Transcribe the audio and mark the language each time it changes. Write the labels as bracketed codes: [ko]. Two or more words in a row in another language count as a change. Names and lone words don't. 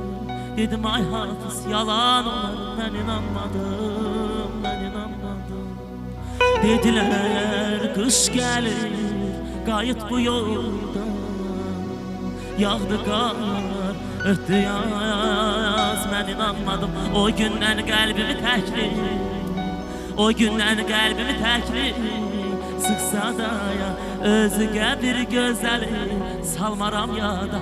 [tr] Dedim ay hafız yalan olar, ben inanmadım, ben inanmadım. Dediler kış gelir, [az] qayıt bu yoldan. [tr] Yağdı qar, ötdü yaz, ben inanmadım. [az] O gündən qəlbimi təkli, o gündən qəlbimi təkli sıxsa da ya, özüge bir gözəli salmaram yada.